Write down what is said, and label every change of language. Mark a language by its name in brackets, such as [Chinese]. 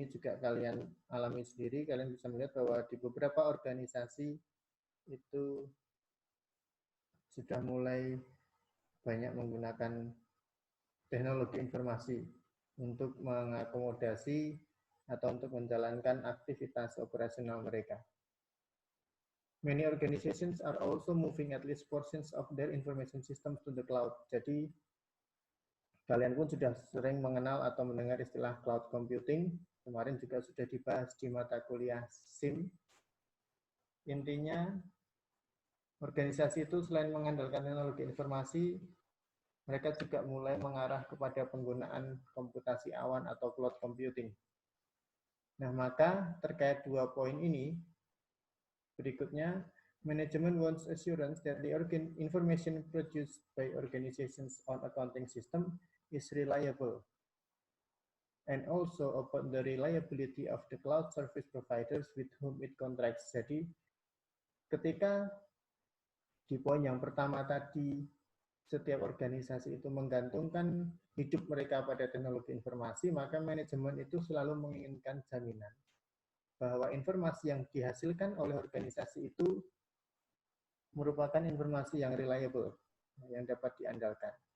[Indonesian] Ini juga kalian alami sendiri, kalian bisa melihat bahwa di beberapa organisasi itu sudah mulai banyak menggunakan teknologi informasi untuk mengakomodasi atau untuk menjalankan aktivitas operasional mereka. [English] Many organizations are also moving at least portions of their information systems to the cloud. [Indonesian] Jadi, kalian pun sudah sering mengenal atau mendengar istilah cloud computing. Kemarin juga sudah dibahas di mata kuliah SIM. Intinya, organisasi itu selain mengandalkan teknologi informasi, mereka juga mulai mengarah kepada penggunaan komputasi awan atau cloud computing. Nah, maka terkait dua poin ini, berikutnya, [English] management wants assurance that the information produced by organizations on accounting system is reliable, and also about the reliability of the cloud service providers with whom it contracts. [Indonesian] Jadi, ketika di poin yang pertama tadi, setiap organisasi itu menggantungkan hidup mereka pada teknologi informasi, maka manajemen itu selalu menginginkan jaminan bahwa informasi yang dihasilkan oleh organisasi itu merupakan informasi yang reliable, yang dapat diandalkan.